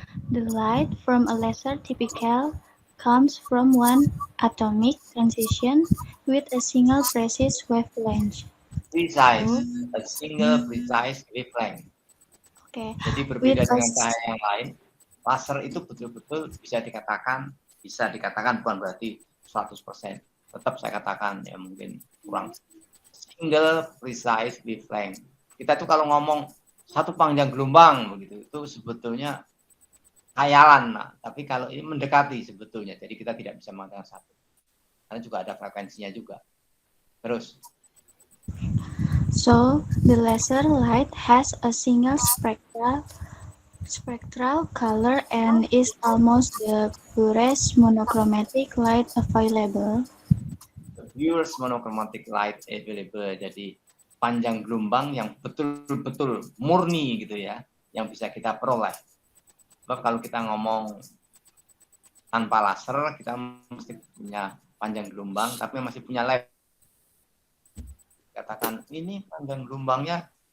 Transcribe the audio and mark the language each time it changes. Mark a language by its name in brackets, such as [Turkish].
[English] The light from a laser typical comes from one atomic transition with a single precise wavelength. Precise, a single precise wavelength. Okay. [Indonesian] Jadi berbeda dengan cahaya yang lain, laser itu betul-betul bisa dikatakan bukan berarti 100%. Tetap saya katakan ya mungkin kurang. [English] Single precise wavelength. [Indonesian] Kita tuh kalau ngomong satu panjang gelombang begitu, itu sebetulnya khayalan, nah. Tapi kalau ini mendekati sebetulnya, jadi kita tidak bisa mengatakan satu. Karena juga ada frekuensinya juga. Terus. [English] So, the laser light has a single spectral color and is almost the purest monochromatic light available. Purest monochromatic light available. [Indonesian] Jadi panjang gelombang yang betul-betul murni gitu ya, yang bisa kita peroleh. Sebab kalau kita ngomong tanpa laser, kita mesti punya panjang gelombang, tapi masih punya lab. Katakan ini panjang gelombangnya